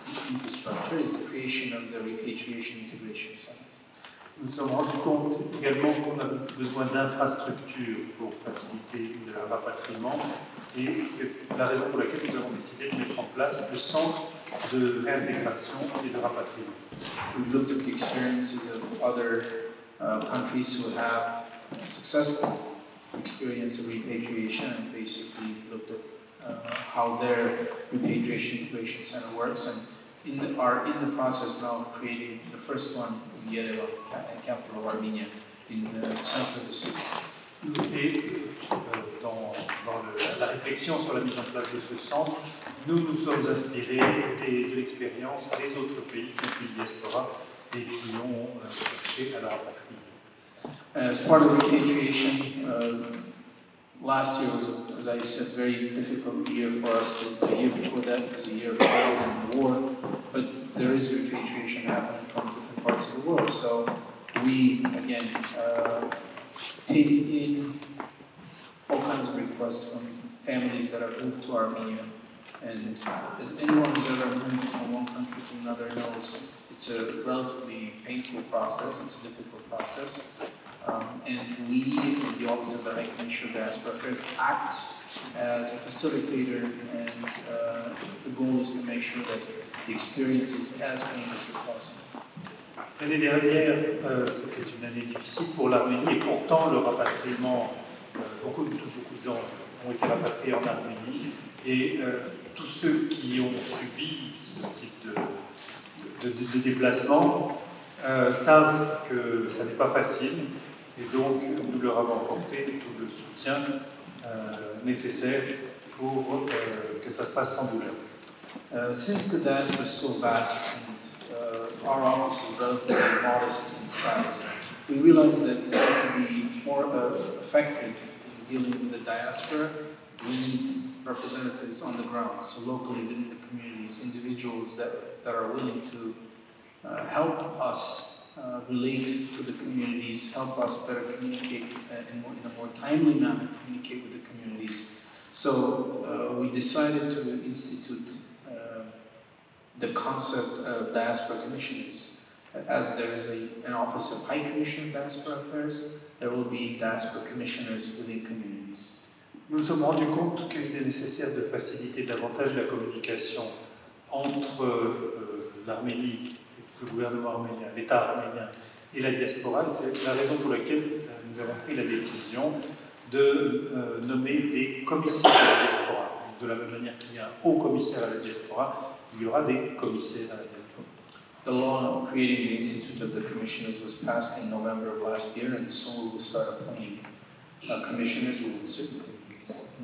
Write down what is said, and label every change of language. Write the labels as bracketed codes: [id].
[en] infrastructure is the creation of the Repatriation Integration Center. [fr] Nous nous sommes rendus compte également qu'on a besoin d'infrastructures pour faciliter le rapatriement, et c'est la raison pour laquelle nous avons décidé de mettre en place le centre de réintégration et de rapatriement. [en] We've looked at the experiences of other countries who have successful experience of repatriation and basically looked at how their repatriation integration center works, and are in the process now of creating the first one in Yerevan, capital of Armenia, in the center of the city. [fr] Et dans la réflexion sur la mise en place de ce centre, nous nous sommes inspirés de l'expérience des autres pays qui ont une diaspora et qui ont cherché à la rapatrier. [en] As part of repatriation, last year was, as I said, a very difficult year for us. The year before that was a year of COVID and war, but there is repatriation happening from different parts of the world. So we, again, take in all kinds of requests from families that have moved to Armenia. And as anyone who's ever moved from one country to another knows, it's a relatively painful process, it's a difficult process. And we, in the Office of the High Commissioner of Diaspora Affairs, acts as a facilitator, and the goal is to make sure that the experience is as painless as possible. [fr] L'année dernière, c'était une année difficile pour l'Arménie, et pourtant le rapatriement, beaucoup de gens ont été rapatriés en Arménie, et tous ceux qui ont subi ce type de déplacement savent que ça n'est pas facile, et donc nous leur avons apporté tout le soutien nécessaire pour que ça se fasse sans douleur. [en] Since the diaspora is so vast, our office is relatively modest in size, we realized that in order to be more effective in dealing with the diaspora, we need representatives on the ground, so locally within the communities, individuals that are willing to help us relate to the communities, help us better communicate in a more timely manner, communicate with the communities. So we decided to institute the concept of diaspora commissioners. As there is an Office of High Commissioner of Diaspora Affairs, there will be diaspora commissioners within communities. [fr] Nous nous sommes rendus compte qu'il est nécessaire de faciliter davantage la communication entre l'Arménie, le gouvernement arménien, l'État arménien et la diaspora. C'est la raison pour laquelle nous avons pris la décision de nommer des commissaires à la diaspora. De la même manière qu'il y a un haut commissaire à la diaspora, il y aura des commissaires à la diaspora. [en] The law creating the Institute of the Commissioners was passed in November of last year, and soon we will start appointing commissioners who will sit in committees.